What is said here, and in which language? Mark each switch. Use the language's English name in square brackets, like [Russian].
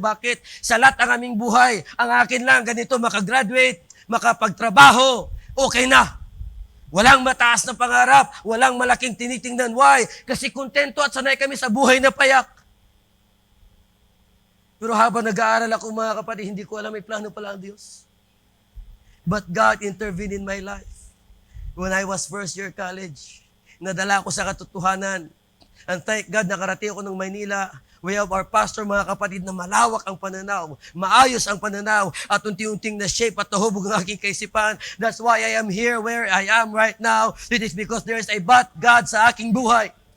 [Filipino] Bakit? Sa lahat ang aming buhay, ang akin lang ganito, makagraduate, makapagtrabaho, okay na. Walang mataas na pangarap, walang malaking tinitingnan. [English] Why? [Filipino] Kasi kontento at sanay kami sa buhay na payak. Pero habang nag-aaral ako, mga kapatid, hindi ko alam may plano pala ang Diyos. [English] But God intervened in my life. When I was first year college, [Filipino] nadala ko sa katotohanan. [English] And thank God, [Filipino] nakarating ako ng Maynila. We have our pastor, mga kapatid, na malawak ang pananaw, maayos ang pananaw, at unti-unting na-shape at nahubog ang aking kaisipan. [English] That's why I am here where I am right now. It is because there is a but God [Filipino] sa aking buhay.